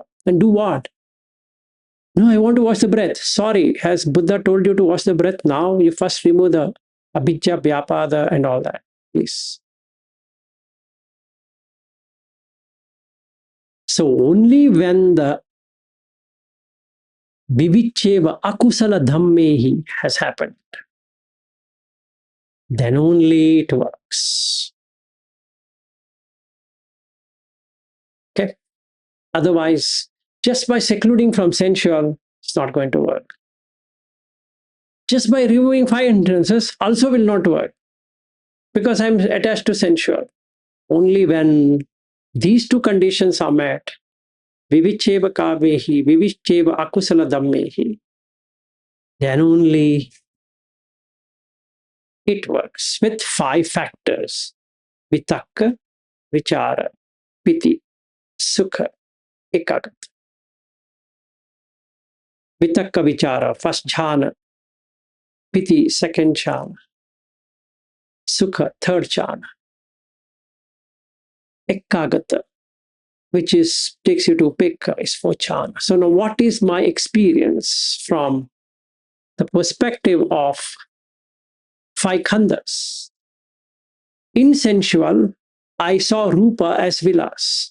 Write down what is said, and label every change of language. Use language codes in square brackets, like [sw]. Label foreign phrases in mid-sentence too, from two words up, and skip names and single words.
[en] And do what? No, I want to watch the breath. Sorry, has Buddha told you to watch the breath? Now you first remove the [pi] abhijja, vyapada, [en] and all that. Please. So only when the [pi] vivicheva akusala dhammehi [en] has happened, then only it works. Okay? Otherwise, just by secluding from sensual, it's not going to work. Just by removing 5 hindrances also will not work because I'm attached to sensual. Only when these 2 conditions are met, [pi] vivicheva kavehi, vivicheva akusala dhammehi, [en] then only it works with 5 factors. [pi] Vitakka, vichara, piti, sukha, ekagata. Vitakka vichara, [en] first jhana. Piti, second jhana. Sukha, third jhana. Ekagata, which is takes you to Pekka, is for jhana. So now what is my experience from the perspective of 5 khandhas? In sensual, I saw Rupa as Vilas.